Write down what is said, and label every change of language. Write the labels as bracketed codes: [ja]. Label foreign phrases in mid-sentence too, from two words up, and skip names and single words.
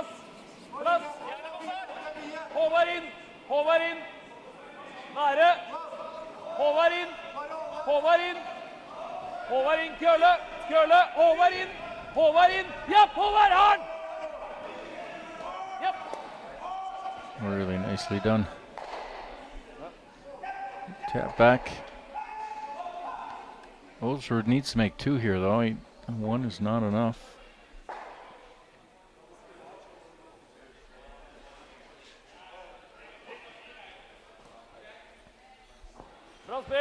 [no] Plass. Nære. Håvard inn. Håvard inn. Håvard inn, Kølle. Kølle. Håvard inn. Håvard inn. Japp, Håvard har den! Japp. [en] Really nicely done. Tap back. Ulsrud needs to make 2 here, though. One is not enough. [no] Bra spill.